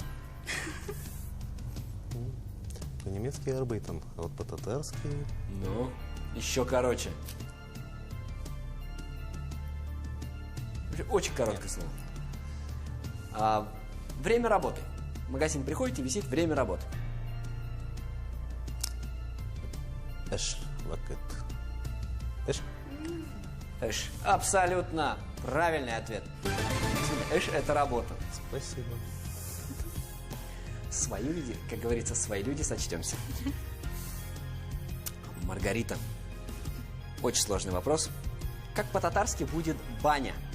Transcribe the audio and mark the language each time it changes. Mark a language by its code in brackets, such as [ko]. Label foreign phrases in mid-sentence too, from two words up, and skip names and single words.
[ru] По-немецки «arbeiten», а вот по-татарски... Ну, еще короче. Очень короткое слово. Время работы. В магазин приходите, висит время работы. [tt] Эш, вакет. Эш. Эш. [ru] Абсолютно правильный ответ. Эш – это работа. Спасибо. Свои люди, как говорится, свои люди, сочтемся. Маргарита. Очень сложный вопрос. Как по-татарски будет баня?